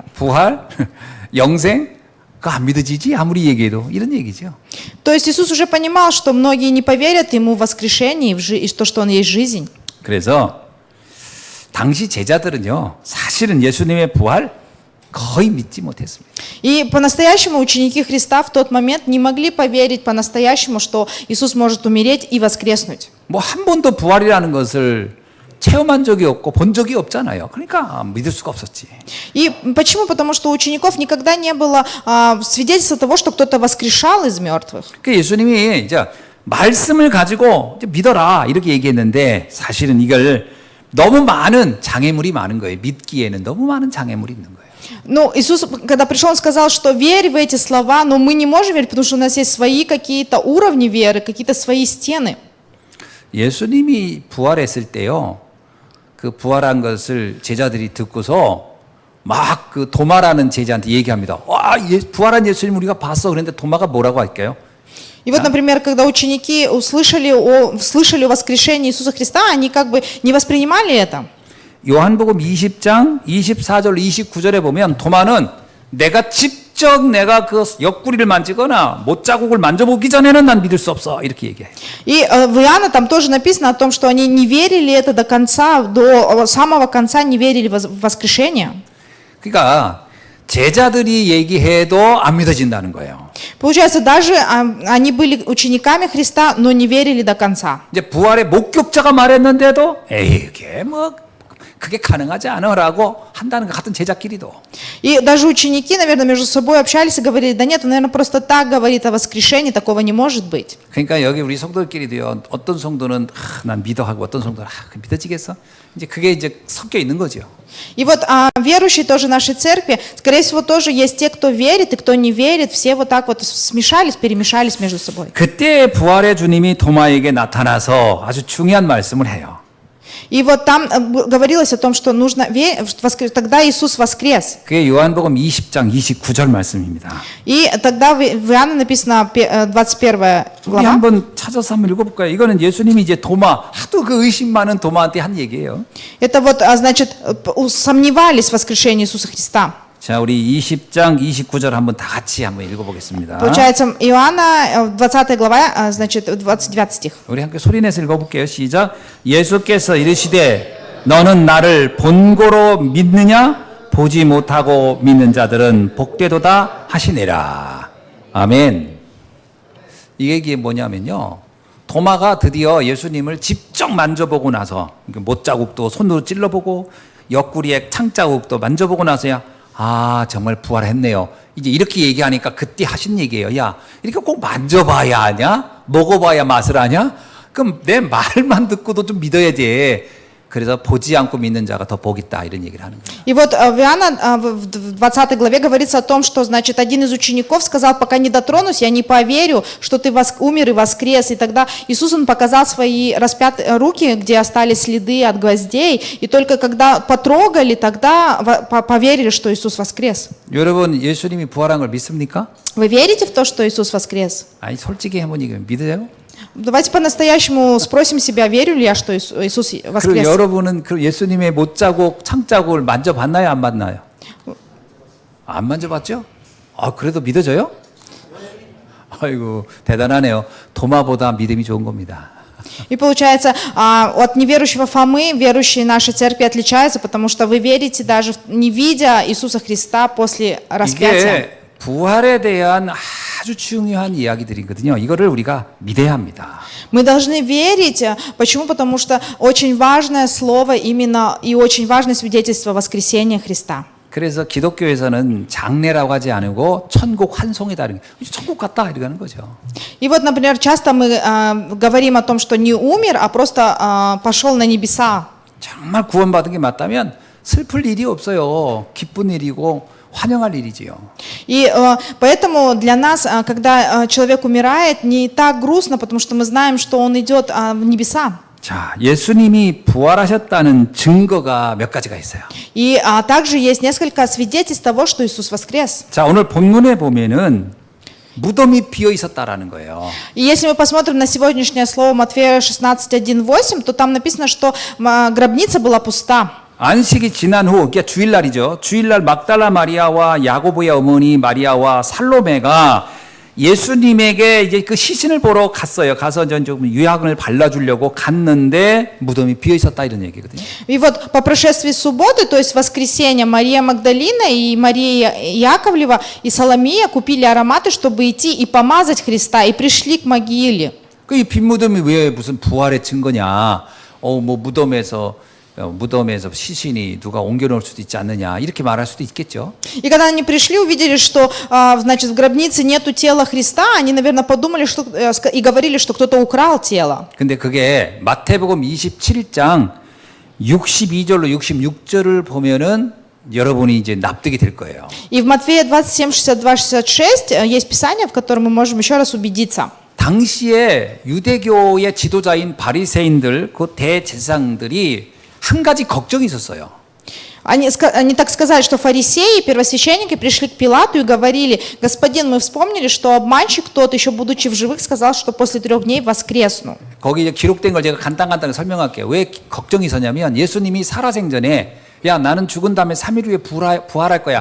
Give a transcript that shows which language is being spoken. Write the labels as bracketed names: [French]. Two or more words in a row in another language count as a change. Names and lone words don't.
[Korean] 부활, 영생, 그거 안 믿어지지? 아무리 얘기해도 이런 얘기죠. [Russian] То есть Иисус уже понимал, что многие не поверят Ему в воскрешение и то, что Он есть жизнь. [Korean] 그래서 당시 제자들은요, 사실은 예수님의 부활 거의 믿지 못했습니다. [Russian] И по-настоящему ученики Христа в тот момент не могли поверить по-настоящему, что Иисус может умереть и воскреснуть. [Korean] 뭐 한 번도 부활이라는 것을 체험한 적이 없고 본 적이 없잖아요. 그러니까 믿을 수가 없었지. [Russian] И почему? Потому что у учеников никогда не было свидетельства того, что кто-то воскрешал из мертвых. [Korean] 그 예수님이 이제 말씀을 가지고 이제 믿어라 이렇게 얘기했는데 사실은 이걸 너무 많은 장애물이 많은 거예요. 믿기에는 너무 많은 장애물이 있는 거예요. [Russian] Ну, Иисус, когда пришел, он сказал, что верь в эти слова, но мы не можем верить, потому что у нас есть свои какие-то уровни веры, какие-то свои стены. [Korean] 예수님이 부활했을 때요. 그 부활한 것을 제자들이 듣고서 막 그 도마라는 제자한테 얘기합니다. 와, 부활한 예수님 우리가 봤어. 그런데 도마가 뭐라고 할까요? [Russian] И вот, например, когда ученики слышали о воскрешении Иисуса Христа, они как бы не воспринимали это. [Korean] 요한복음 20장 24절 29절에 보면 도마는 내가 직접 내가 그 옆구리를 만지거나 못자국을 만져보기 전에는 난 믿을 수 없어 이렇게 얘기해요. [Russian] И в Иоанна там тоже написано о том, что они не верили это до конца, до самого конца не верили в воскрешение. [Korean] 그러니까 제자들이 얘기해도 안 믿어진다는 거예요. [Russian] Получается, даже они были учениками Христа, но не верили до конца. [Korean] 이제 부활의 목격자가 말했는데도 에이 이게 뭐 그게 가능하지 않아라고 한다는 것 같은 제자끼리도. [Russian] И даже ученики, наверное, между собой общались и говорили, да нет, он, наверное, просто так говорит о воскрешении, такого не может быть. [Korean] 그러니까 여기 우리 성도들끼리도요. 어떤 성도는 난 믿어 하고 어떤 성도는 그 믿어지겠어? 이제 그게 이제 섞여 있는 거죠. [Russian] И вот верующие тоже нашей церкви, скорее всего, тоже есть те, кто верит и кто не верит, все вот так вот смешались, перемешались между собой. [Korean] 그때 부활의 주님이 도마에게 나타나서 아주 중요한 말씀을 해요. [Russian] И вот там говорилось о том, что нужно тогда Иисус воскрес. [Korean] 그게 요한복음 20장 29절 말씀입니다. [Russian] И тогда в Иоанна написано 21 우리 глава. [Korean] 한번 찾아서 한번 읽어볼까요? 이거는 예수님이 이제 도마, 하도 그 의심 많은 도마한테 한 얘기예요. [Russian] Это вот, значит, сомневались в воскрешении Иисуса Христа. [Korean] 자, 우리 20장 29절 한번 다 같이 한번 읽어보겠습니다. [Russian] Получается, Иоанна, 20 глава, значит, 29 стих. [Korean] 우리 함께 소리내서 읽어볼게요. 시작. 예수께서 이르시되 너는 나를 본고로 믿느냐? 보지 못하고 믿는 자들은 복되도다 하시니라. 아멘. 이 얘기 뭐냐면요. 도마가 드디어 예수님을 직접 만져보고 나서 못자국도 손으로 찔러보고 옆구리에 창자국도 만져보고 나서야 아 정말 부활했네요. 이제 이렇게 얘기하니까 그때 하신 얘기예요. 야 이렇게 꼭 만져봐야 하냐? 먹어봐야 맛을 아냐? 그럼 내 말만 듣고도 좀 믿어야 돼. 그래서 보지 않고 믿는 자가 더 복 있다 이런 얘기를 하는 거예요. [Russian] И вот в Иоанна в 20 главе говорится о том, что, значит, один из учеников сказал, пока не дотронусь, я не поверю, что ты умер и воскрес. И тогда Иисус, Он показал свои распятые руки, где остались следы от гвоздей. И только когда потрогали, тогда поверили, что Иисус воскрес. [Korean] 여러분 예수님이 부활한 걸 믿습니까? [Russian] Вы верите в то, что Иисус воскрес? [Korean] 아니 솔직히 한번 얘기하면 믿으세요? [Russian] Давайте по-настоящему спросим себя, верю ли я, что Иисус 그리고 воскрес? [Korean] 여러분은 그 예수님의 못자국, 창자국을 만져봤나요? 안 봤나요? 안 만져봤죠? 아, 그래도 믿어져요? 아이고, 대단하네요. 도마보다 믿음이 좋은 겁니다. [Russian] И получается, от неверующего Фомы верующие нашей церкви отличаются, потому что вы верите даже не видя Иисуса Христа после распятия. [Korean] 이게 부활에 대한 아주 중요한 이야기들이거든요. 이거를 우리가 믿어야 합니다. [Russian] Мы должны верить. Почему? Потому что очень важное слово именно и очень важное свидетельство воскресения Христа. [Korean] 그래서 기독교에서는 장례라고 하지 않고 천국 환송이다. 천국 갔다 이렇게 하는 거죠. [Russian] И вот, например, часто мы говорим о том, что не умер, а просто пошел на небеса. [Korean] 정말 구원받은 게 맞다면 슬플 일이 없어요. 기쁜 일이고 환영할 일이지요. [Russian] И поэтому для нас, когда человек умирает, не так грустно, потому что мы знаем, что он идет в небеса. [Korean] 자, 예수님이 부활하셨다는 증거가 몇 가지가 있어요. [Russian] И также есть несколько свидетельств того, что Иисус воскрес. [Korean] 자, 오늘 본문에 보면은 무덤이 비어 있었다라는 거예요. [Russian] И если мы посмотрим на сегодняшнее слово Матфея 16:1-8, то там написано, что гробница была пуста. [Korean] 안식이 지난 후, 그러니까 주일날이죠. 주일날 막달라 마리아와 야고보의 어머니 마리아와 살로메가 예수님에게 이제 그 시신을 보러 갔어요. 가서 좀 유향을 발라주려고 갔는데 무덤이 비어 있었다 이런 얘기거든요. [Russian] И вот по прошествии субботы, то есть воскресенья, Мария Магдалина и Мария Яковлева и Соломия купили ароматы, чтобы идти и помазать Христа, и пришли к могиле. [Korean] 그 이 빈 무덤이 왜 무슨 부활의 증거냐? 뭐 무덤에서 시신이 누가 옮겨놓을 수도 있지 않느냐 이렇게 말할 수도 있겠죠. [Russian] И когда они пришли, увидели, что, значит, в гробнице нету тела Христа, они, наверное, подумали, что и говорили, что кто-то украл тело. [Korean] 근데 그게 마태복음 27장 62절로 66절을 보면은 여러분이 이제 납득이 될 거예요. [Russian] И в Матфея 27, 62, 66 есть писание, в котором мы можем еще раз убедиться. [Korean] 당시에 유대교의 지도자인 바리새인들, 그 대제사장들이 한 가지 걱정이 있었어요. [Russian] Они так сказали, что фарисеи, первосвященники пришли к Пилату и говорили: «Господин, мы вспомнили, что обманщик тот, еще будучи в живых, сказал, что после 3 дней воскресну». [Korean] 거기 이제 기록된 걸 제가 간단하게 설명할게요. 왜 걱정이 있었냐면 예수님이 살아생전에 야 나는 죽은 다음에 3일 후에 부활할 거야.